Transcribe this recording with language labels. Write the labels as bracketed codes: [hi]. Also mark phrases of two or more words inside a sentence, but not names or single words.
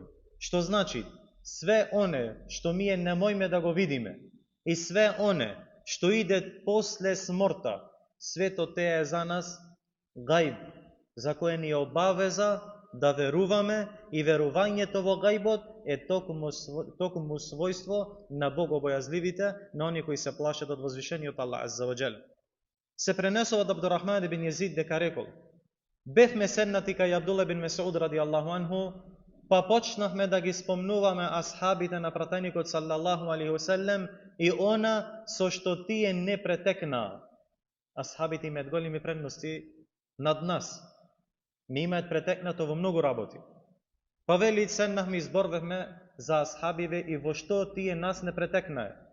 [mk] Што значи, све оне што ние не можеме да го видиме и све оне што иде после смртта, свето те е за нас гајб, за кое ни е обавеза да веруваме, и верувањето во гајбот е токму својство на богобојазливите, на оние кои се плашат од возвишениот Аллах [ar] عز وجل. [mk] Се пренесува од Абдурахман ибн Језид дека рекол: бевме седнати кај Абдулла ибн Месуд [ar] رضي الله عنه, [mk] па почнахме да ги спомнуваме асхабите на пратеникот [ar] صلى الله عليه وسلم [mk] и она со што тие не претекнаа. Асхабите имаат големи предности над нас. Ми имаат претекнато во многу работи. Па вели, седнахме и зборвевме за асхабиве и во што тие нас не претекнае.